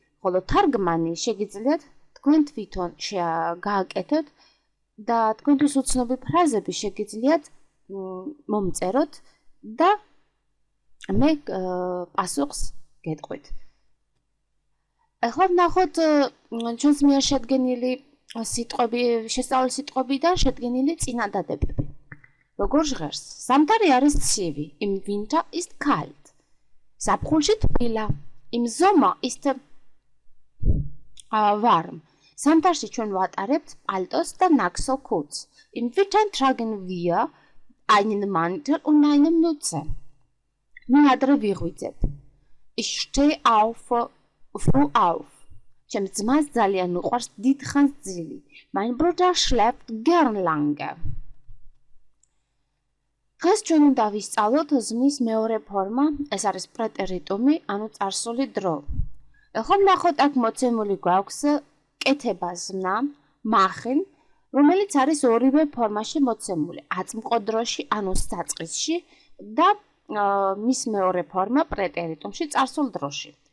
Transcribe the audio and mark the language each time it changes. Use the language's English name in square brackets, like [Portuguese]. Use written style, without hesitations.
[Georgian] ხოლო თარგმანი შეგიძლიათ თქვენ თვითონ გააკეთოთ და თქვენთვის უცნობი ფრაზები შეგიძლიათ მომწეროთ და მე პასუხს გეტყვით. ახლა ვნახოთ ჩვენს მიერ შედგენილი სიტყვები, შესწავლილი სიტყვებიდან შედგენილი წინადადებები. როგორ ჟღერს? ზამთარი არის ცივი, [German] im Winter ist kalt. [Georgian] ზაფხულში თბილა, [German] im Sommer ist warm. [Georgian] ზამთარში ჩვენ ვატარებთ პალტოს და ნაკსო ქუდს. [German] Im Winter tragen wir einen Mantel und eine Mütze. [Georgian] მე ადრე ვიღვიძებ. [German] Ich stehe früh auf. [Georgian] ჩემს ძმას ძალიან უყვარს დიდხანს ძილი. [German] Mein Bruder schläft gern lange. [Georgian] დღეს ჩვენ უნდა ვისწავლოთ ზმნის მეორე ფორმა, ეს არის პრეტერიტუმი, ანუ წარსული დრო. ახლა ვნახოთ აქ მოცემული გვაქვს კეთება ზმნა, machen, რომელიც არის ორივე ფორმაში მოცემული, აწმყოდროში, ანუ საწყისში და მის მეორე ფორმა პრეტერიტუმში, წარსულ დროში.